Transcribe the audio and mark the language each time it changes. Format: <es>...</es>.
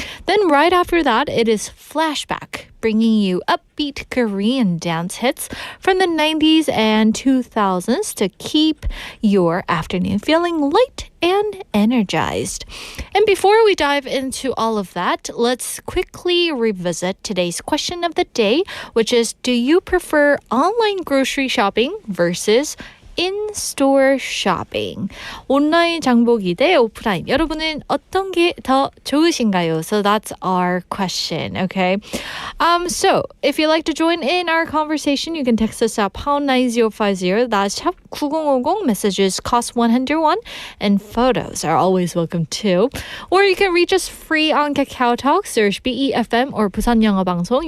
<en>Then right after that, it is Flashback, bringing you upbeat Korean dance hits from the 90s and 2000s to keep your afternoon feeling light and energized. And before we dive into all of that, let's quickly revisit today's question of the day, which is, do you prefer online grocery shopping versus in-store shopping?</en> <ko>온라인 장보기 대 오프라인. 여러분은 어떤 게 더 좋으신가요?</ko> <en>So that's our question, okay? So if you'd like to join in our conversation, you can text us at #9050. That's 샵 9050. Messages cost 101, and photos are always welcome too. Or you can reach us free on Kakao Talk. Search BEFM or 부산영어방송.</en>